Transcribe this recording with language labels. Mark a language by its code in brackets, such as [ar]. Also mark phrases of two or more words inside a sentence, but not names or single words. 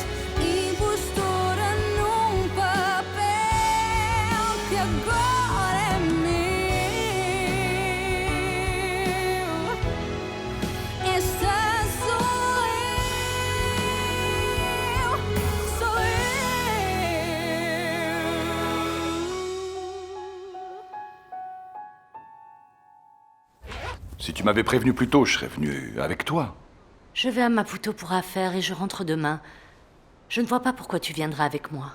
[pt] Impostora num papel que agora é meu. Esta sou eu, sou eu. [fr] Si tu m'avais prévenu plus tôt, je serais venu avec toi. Je vais à Maputo pour affaires et je rentre demain. Je ne vois pas pourquoi tu viendras avec moi.